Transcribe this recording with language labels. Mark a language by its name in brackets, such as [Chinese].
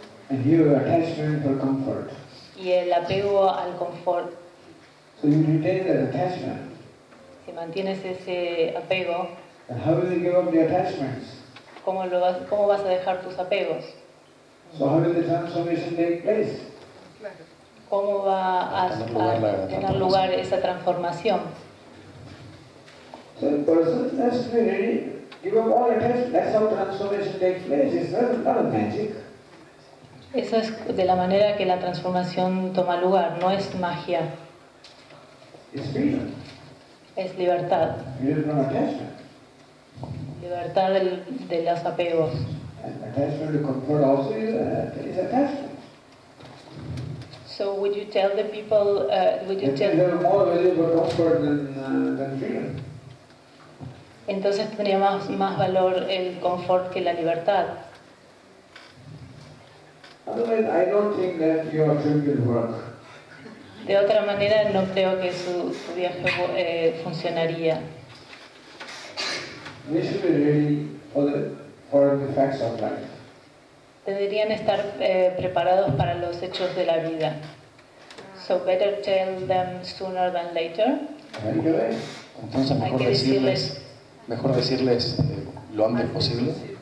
[English] And your attachment for comfort. [Spanish] y el apego al confort. [English] So you retain that attachment. [Spanish] Si mantienes ese apego, [English] And how will you give up the attachments? [Spanish] ¿cómo vas a dejar tus apegos? [English] So how will the transformation take place? [Spanish] ¿Cómo va a tener lugar esa transformación? [English] So the person has to be ready, give up all attachment. That's how transformation takes place. It's not a magic. [Spanish] Eso es de la manera que la transformación toma lugar, no es magia, [English] It's freedom. [Spanish] es libertad. [English] Freedom from attachment. [Spanish] Libertad de los apegos. [English] And attachment to comfort also is attachment. So would you tell the people, It is a more valuable comfort than freedom. [Spanish] entonces tendría más valor el confort que la libertad? [English] Otherwise, I don't think that your trip will work. [Spanish] De otra manera, no creo que su viaje funcionaría. [English] We should be ready for the facts of life. [Spanish] Deberían estar preparados para los hechos de la vida. [English] So better tell them sooner than later. Right away. [Spanish] Entonces Hay que mejor decirles lo antes posible.